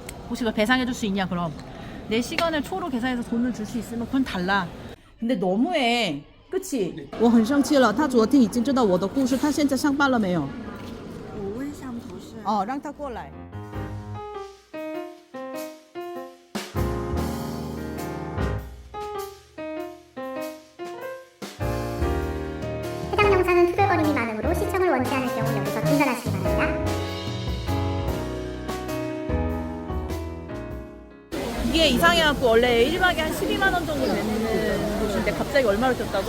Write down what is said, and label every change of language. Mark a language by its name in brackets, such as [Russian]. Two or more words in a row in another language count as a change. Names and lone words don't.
[Korean] 혹시 그걸 배상해 줄 수 있냐 그럼. 내 시간을 초로 계산해서 돈을 줄 수 있으면 그건 달라. 근데 너무해. 그치? [Chinese] 我很生气了，他昨天已经知道我的故事，他现在上班了没有？我问项目同事。哦，让他过来。 [Korean] 해당 영상은 투덜거림이 많으므로 시청을 원치 않을 경우 여기서 중단하시기 바랍니다. 이게 이상해갖고 원래 1박에 한 12만 원 정도 되는 곳인데 갑자기 얼마로 줬다고?